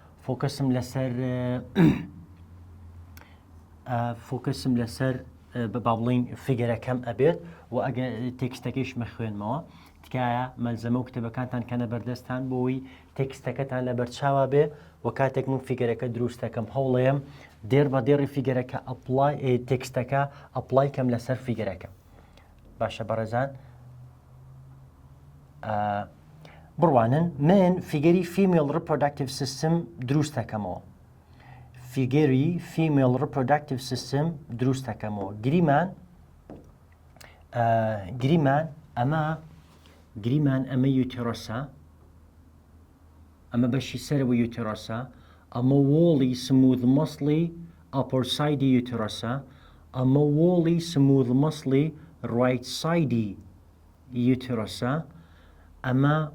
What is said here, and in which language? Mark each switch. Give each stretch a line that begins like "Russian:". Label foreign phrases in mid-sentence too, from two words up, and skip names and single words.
Central Kurdish: فۆکەسم لەسەر با بڵین فیگەرەکەم ئەبێت و ئەگە تێکستەکەیش مەخوێنمەوە تکایە مەلزەمە و کتێبەکانتان کەنە بەردەستان بۆی تێکستەکەتان لە بەرچاوە بێ و کاتێک من فیگەرەکە دروستەکەم هەوڵەیەم دێر بە دێڕی فیگەرەکە تێکستەکە ئەپڵایکەم لەسەر فیگەرەکە باشە بەڕێزان بڕوانن من فیگەری
English: female reproductive system
Central Kurdish: دروستەکەمەوە فیگەری
English: female reproductive system
Central Kurdish: دروستەکەمەوە گریمان ئەمە یوتێرۆسە ئەمە بەشی سەرەوە یوتێرۆسە ئەمە وۆڵی
English: smooth muscle upper side
Central Kurdish: یوتێرۆسە ئەمە وۆڵی
English: smooth muscle right side
Central Kurdish: یوتێرۆسە ئەمە